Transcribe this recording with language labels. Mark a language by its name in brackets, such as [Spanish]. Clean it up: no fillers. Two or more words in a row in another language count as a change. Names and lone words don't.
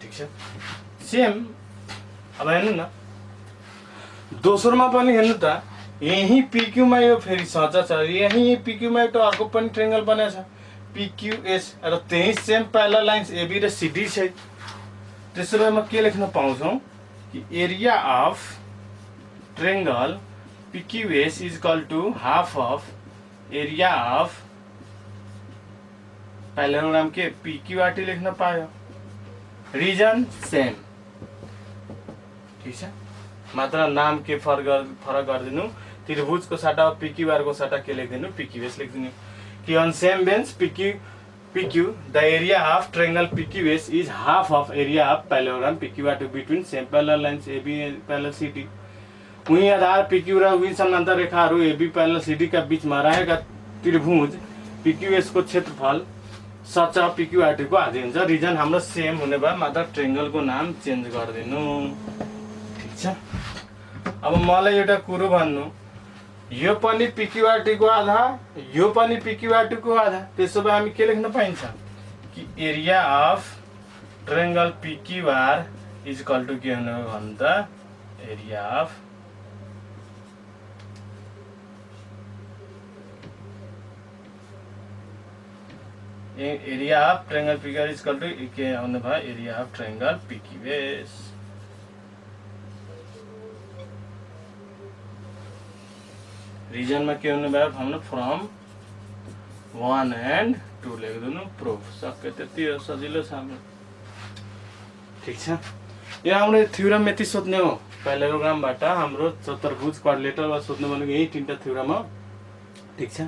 [Nepali] ठिक छ, सेम। अब हेर्नु न, दोस्रोमा पनि हेर्नु त, यही PQ मा यो फेरि सचा छ, यही PQ मा एउटा अर्को पनि ट्रायंगल बनेको छ PQS र त्यही [English] same parallel lines [Nepali] AB र CD छ। त्यसो भए म के लेख्न पाउँछौ कि [English] area of triangle PQS is equal to half of area of parallelogram [Nepali] के PQRT लेख्न पायो। [English] reason same, [Nepali] ठीक छ, मात्र नाम के फरक गरिदिनु। त्रिभुजको सट्टा PQR को सट्टा के लेखिदिनु, PQS लेखिदिनु। [English] कि on same bench PQ the area of triangle PQS is half of area of parallelogram PQRT between same parallel lines AB parallel CD। [Nepali] वही आधार PQ र वही समानांतर रेखाहरू AB parallel CD का बीचमा रहेका त्रिभुज PQS को क्षेत्रफल सतह PQRT को आधी हुन्छ। रिजन हाम्रो सेम हुने भए मात्र ट्रायंगल को नाम चेन्ज गरिदिनु, ठीक छ। अब मलाई एउटा कुरो भन्नु, यो पनि PQRT को आधा, यो पनि PQRT को आधा, त्यसो भए हामी के लेख्न पाइन्छ कि [English] area of triangle PQR is equal to [Nepali] के हुने हो भन्दा [English] area of triangle PQR is equal to [Nepali] के हुने भयो [English] area of triangle PQS. [Nepali] रिजन में के हुने भयो हाम्रो [English] from 1 and 2 [Nepali] लेखिदिनु, प्रुफ सके। त्यति हो, सजिलो छ हाम्रो, ठीक छ। यो हाम्रो थ्योरम यति सोध्ने हो पैरेललोग्रामबाट हाम्रो चतुर्भुज क्वाड्रिलेटरल सोध्नु भनेको यही तीनटा थ्योरम हो, ठीक छ।